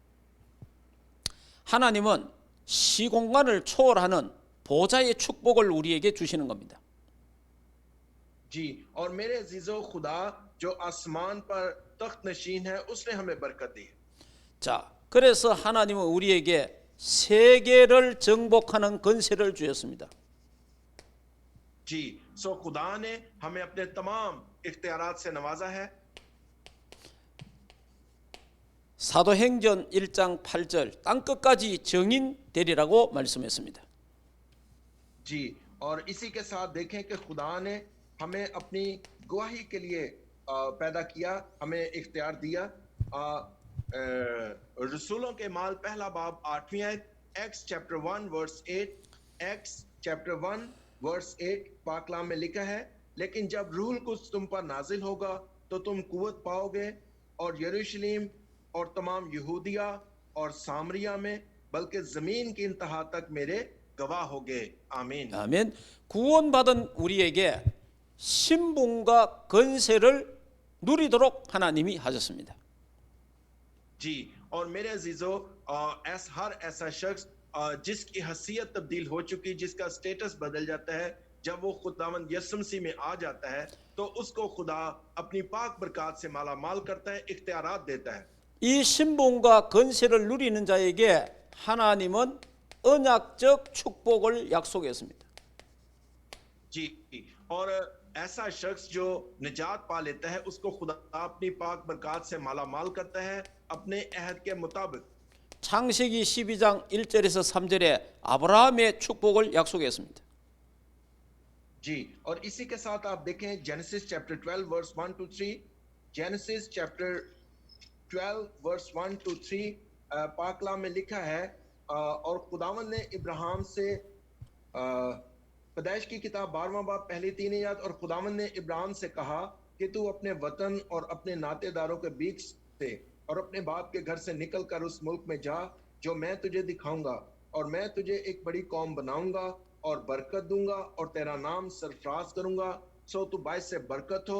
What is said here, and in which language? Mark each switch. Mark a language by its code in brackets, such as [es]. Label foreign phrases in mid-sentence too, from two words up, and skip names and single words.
[ko] 하나님은 시공간을 초월하는 보좌의 축복을 우리에게 주시는 겁니다. [ur] جی، اور میرے عزیزوں، خدا جو آسمان پر تخت نشین ہے اس نے ہمیں برکت دی ہے. [ko] 자, 그래서 하나님은 우리에게 세계를 정복하는 권세를 주셨습니다. [ur] جی، سو خدا نے ہمیں اپنے تمام اختیارات سے نوازا ہے. [ko] 사도행전 1장 8절 땅 끝까지 정인 되리라고 말씀했습니다. [ur] جی، اور اسی کے ساتھ دیکھیں کہ خدا نے ہمیں اپنی گواہی کے لیے پیدا کیا، ہمیں اختیار دیا. رسولوں کے مال پہلا باب 8ویں آیت, [en] Acts chapter 1 verse 8, Acts chapter 1 verse 8 [ur] پاک کلام میں لکھا ہے، لیکن جب روح القدس تم پر نازل ہوگا تو تم قوت پاؤ گے اور یروشلیم اور تمام یہودیہ اور سامریہ میں بلکہ زمین کی انتہا تک میرے گواہ ہوگے. आमीन। [ko] 아멘. 구원받은 우리에게 신분과 권세를 누리도록 하나님이 하셨습니다. [ur] جی، اور میرے عزیزوں، ہر ایسا شخص جس کی حیثیت تبدیل ہو چکی، جس کا اسٹیٹس بدل جاتا ہے، جب وہ خداوند یسوع مسیح میں آ جاتا ہے تو اس کو خدا اپنی پاک برکت سے مالا مال کرتا ہے، اختیارات دیتا ہے. [ko] 이 신분과 건세를 누리는 자에게 하나님은 언약적 축복을 약속했습니다. [ur] جی، اور ایسا شخص جو نجات پا لیتا ہے اس کو خدا اپنی پاک برکت سے مالا مال کرتا ہے اپنے عہد کے مطابق. [ko] 창세기 12장 1절에서 3절에 아브라함의 축복을 약속했습니다. [ur] جی، اور اسی کے ساتھ آپ دیکھیں [en] Genesis chapter 12 verse 1 to 3, Genesis chapter 12 verse 1 to 3 [ur] پاکلا میں لکھا ہے، اور خداوند نے ابراہیم سے پیدائش کی کتاب 12واں باب پہلی 3 آیت، اور خداوند نے ابراہیم سے کہا کہ تو اپنے وطن اور اپنے ناتے داروں کے بیچ سے اور اپنے باپ کے گھر سے نکل کر اس ملک میں جا جو میں تجھے دکھاؤں گا، اور میں تجھے ایک بڑی قوم بناؤں گا اور برکت دوں گا اور تیرا نام سرفراز کروں گا، سو تو باعث سے برکت ہو.